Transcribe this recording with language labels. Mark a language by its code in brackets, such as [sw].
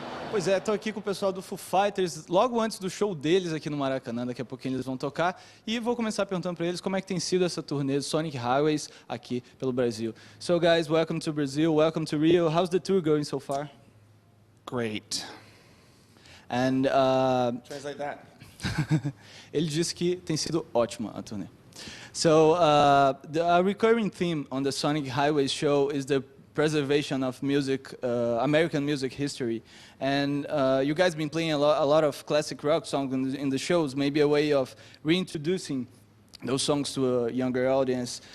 [pt] Pois é, estou aqui com o pessoal do Foo Fighters, logo antes do show deles aqui no Maracanã, daqui a pouquinho eles vão tocar, e vou começar perguntando para eles como é que tem sido essa turnê Sonic Highways aqui pelo Brasil. [en] So guys, welcome to Brazil, welcome to Rio. How's the tour going so far? Great. And Translate that. [pt] ele disse que tem sido ótima a turnê. [en] So a recurring theme on the Sonic Highways show is the preservation of music, American music history. And you guys been playing a lot of classic rock songs in the shows, maybe a way of reintroducing those songs to a younger audience.